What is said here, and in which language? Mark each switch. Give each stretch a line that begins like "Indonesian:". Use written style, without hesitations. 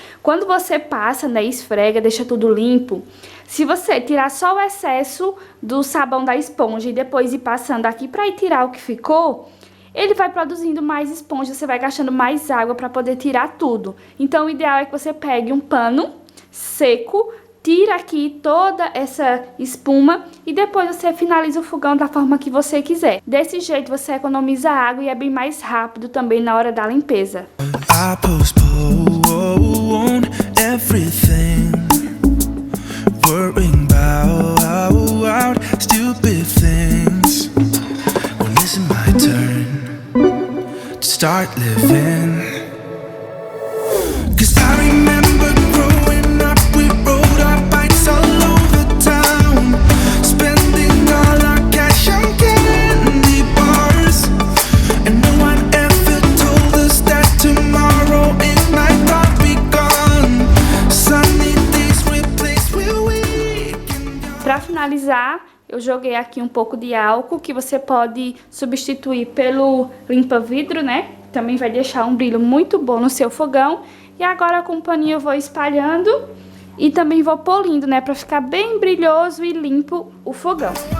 Portuguese: Quando você passa, né, esfrega, deixa tudo limpo, se você tirar só o excesso do sabão da esponja e depois ir passando aqui pra ir tirar o que ficou, ele vai produzindo mais esponja, você vai gastando mais água pra poder tirar tudo. Então o ideal é que você pegue um pano seco, tira aqui toda essa espuma e depois você finaliza o fogão da forma que você quiser. Desse jeito você economiza água e é bem mais rápido também na hora da limpeza.
English: I postpone everything, worrying about stupid things. When it's my turn to start living, 'cause I remember growing up, we rode our bikes all over town, spending all our cash on candy bars, and no one ever told us that tomorrow it might not be gone. Sunny days replaced with weekend.
Portuguese: Pra finalizar, eu joguei aqui um pouco de álcool, que você pode substituir pelo limpa-vidro, né? Também vai deixar um brilho muito bom no seu fogão. E agora com o paninho eu vou espalhando e também vou polindo, né? Pra ficar bem brilhoso e limpo o fogão.